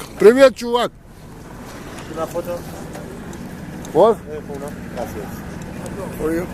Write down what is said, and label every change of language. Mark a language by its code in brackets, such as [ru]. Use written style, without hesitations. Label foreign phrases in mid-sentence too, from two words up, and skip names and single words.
[ru] Привет, чувак. [es] Una foto. [ru] Вот. [es] Uno. Gracias. [en] For you.